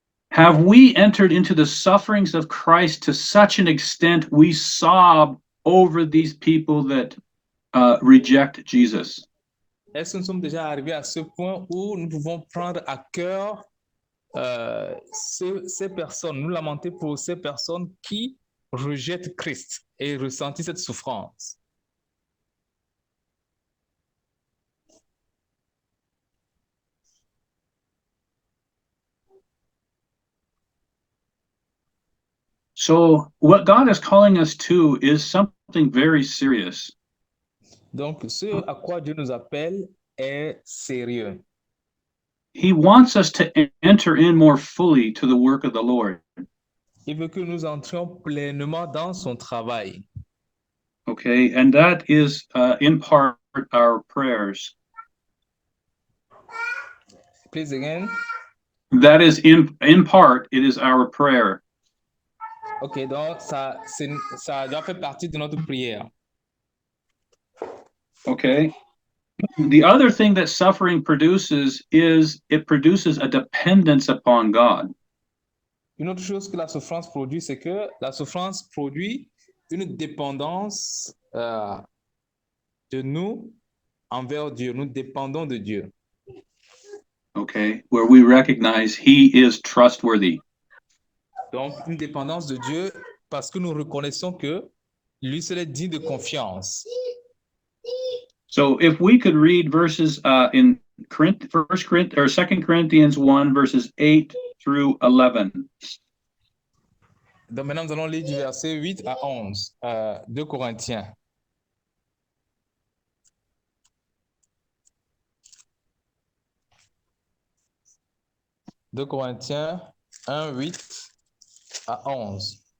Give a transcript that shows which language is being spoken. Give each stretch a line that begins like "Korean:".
English: Have we entered into the sufferings of Christ to such an extent we sob over these people that reject Jesus?
French: Est-ce que nous sommes déjà arrivés à ce point où nous pouvons prendre à cœur ces personnes, nous lamenter pour ces personnes qui rejettent Christ et ressentent cette souffrance?
English: So, what God is calling us to is something very serious.
French: Donc, ce à quoi Dieu nous appelle est sérieux.
English: He wants us to enter in more fully to the work of the Lord.
French: Il veut que nous entrions pleinement dans son travail.
English: Okay, and that is in part our prayers. Please again. That is in part, it is our prayer.
French: Ok, donc ça doit faire partie de notre prière.
English: Okay. The other thing that suffering produces is it produces a dependence upon God.
French: Une autre chose que la souffrance produit, c'est que la souffrance produit une dépendance de nous envers Dieu. Nous dépendons de Dieu.
English: Okay, where we recognize He is trustworthy.
French: Donc, une dépendance de Dieu parce que nous reconnaissons que lui seul est digne de confiance.
English: So if we could read verses in 1 Corinthians or 2 Corinthians 1 verses 8 through 11.
French: Donc maintenant, nous allons lire du verset 8 à 11 de Corinthiens. De Corinthiens 1, 8 à 11.